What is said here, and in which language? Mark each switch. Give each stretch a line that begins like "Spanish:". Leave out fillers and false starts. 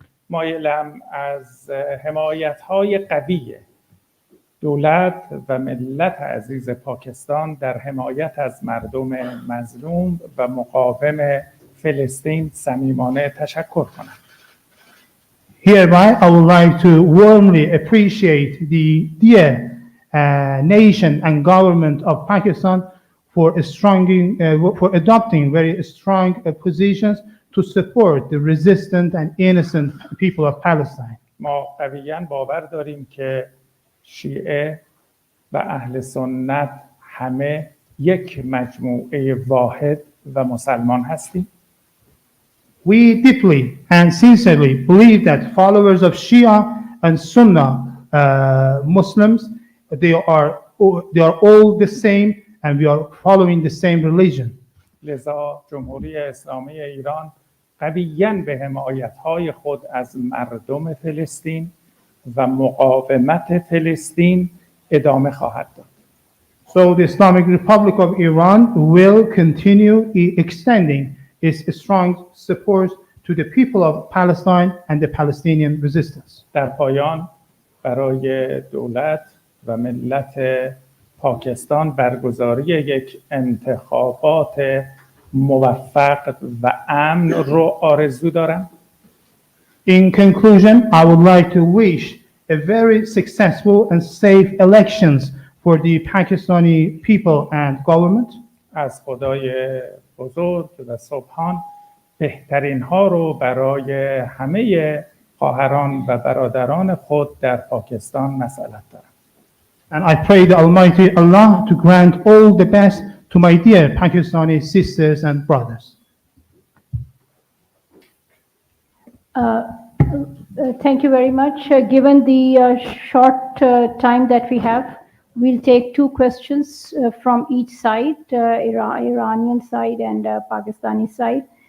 Persian: مایلم از حمایت‌های قوی دولت و ملت عزیز پاکستان در حمایت از مردم مظلوم و مقاوم فلسطین صمیمانه تشکر کنم.
English: Hereby, I would like to warmly appreciate the dear nation and government of Pakistan for adopting very strong positions to support the resistant and innocent people of Palestine.
Persian: ما قویاً باور داریم که شیعه و اهل سنت همه یک مجموعه واحد و مسلمان هستیم.
English: We deeply and sincerely believe that followers of Shia and Sunnah Muslims, they are all the same and we are following the same religion.
Persian: لذا جمهوری اسلامی ایران قویاً به حمایت‌های خود از مردم فلسطین و مقاومت فلسطین ادامه خواهد داد.
English: So the Islamic Republic of Iran will continue extending its strong support to the people of Palestine and the Palestinian resistance.
Persian: در پایان برای دولت و ملت پاکستان برگزاری یک انتخابات موفق و امن رو آرزو دارم.
English: In conclusion, I would like to wish a very successful and safe elections for the Pakistani people and government.
Persian: از خدای بزرگ و سبحان بهترین ها رو برای همه خواهران و برادران خود در پاکستان مسئلت دارم.
English: And I pray the Almighty Allah to grant all the best to my dear Pakistani sisters and brothers. Thank you very much. Given the short time that we have, we'll take two questions from each side, Iranian side and Pakistani side.